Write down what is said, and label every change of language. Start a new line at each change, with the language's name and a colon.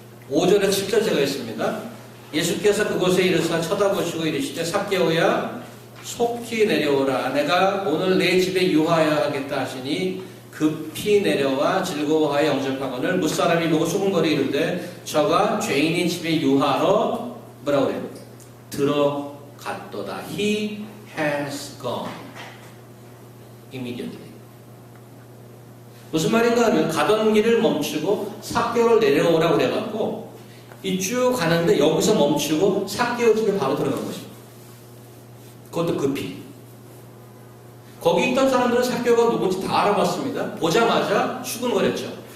Korean: 5절에 7절 제가 했습니다. 예수께서 그곳에 이르사 쳐다보시고 이르시되 삭개오야 속히 내려오라. 내가 오늘 내 집에 유하여야 하겠다 하시니 급히 내려와 즐거워하여 영접하거늘 무사람이 보고 수군거리 이르되 저가 죄인인 집에 유하러 뭐라고 그래요? 들어갔도다.
English: He has gone immediately.
Korean: 무슨 말인가 하면 가던 길을 멈추고 삭개오를 내려오라고 그래갖고 이쭉 가는데 여기서 멈추고 삭개오 집에 바로 들어간 것입니다. 그것도 급히. 거기 있던 사람들은 삭개오가 누군지 다 알아봤습니다. 보자마자 수군거렸죠.